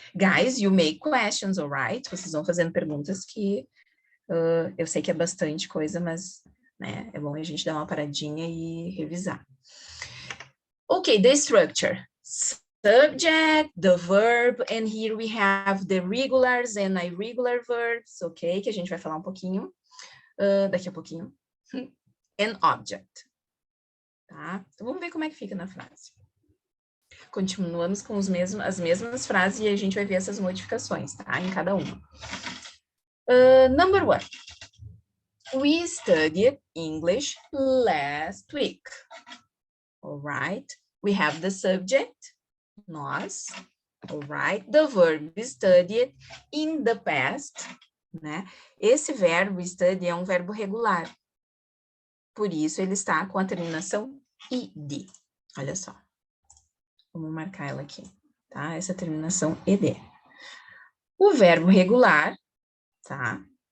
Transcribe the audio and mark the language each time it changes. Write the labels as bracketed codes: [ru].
[en] Guys, you make questions, alright? [pt] Vocês vão fazendo perguntas que eu sei que é bastante coisa, mas né, é bom a gente dar uma paradinha e revisar. [en] Ok, the structure. Subject, the verb, and here we have the regulars and irregular verbs, ok? [pt] Que a gente vai falar um pouquinho, daqui a pouquinho. [en] And object. Tá? [pt] Então, vamos ver como é que fica na frase. Continuamos com as mesmas frases e a gente vai ver essas modificações, tá? Em cada uma. Number 1. [en] We studied English last week. All right. We have the subject, nós. All right. The verb studied in the past, né? [pt] Esse verbo study é um verbo regular. Por isso, ele está com a terminação id. Olha só. Vamos marcar ela aqui, tá? Essa terminação ed. O verbo regular, tá?